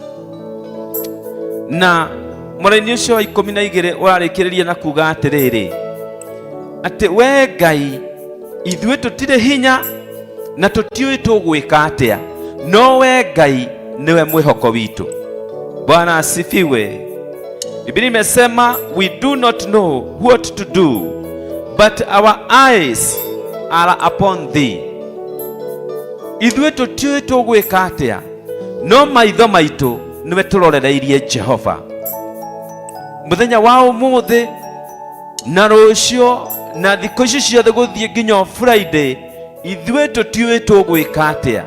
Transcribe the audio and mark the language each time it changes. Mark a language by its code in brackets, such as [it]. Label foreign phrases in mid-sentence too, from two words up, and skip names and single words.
[ki] Na mũraini ũcio wa 12 ũrarĩkĩrĩria na kuga atĩrĩrĩ atĩ we Ngai, ithuĩ tũtirĩ hinya na tũtiũĩ tũgwĩka atĩa, no we Ngai niwe mwĩhoko witũ. [sw] Bwana asifiwe. Biblia imesema [en] we do not know what to do, but our eyes are upon thee. [ki] Ithuĩ tũtiũĩ tũgwĩka atĩa, no maitho maitũ niwe tũrorereirie Jehova. Muthenya wa ũmũthĩ na rũciũ na thikũ ici ciothe gũthiĩ nginya Friday, ithuĩ tũtiũĩ tũgwĩka atĩa.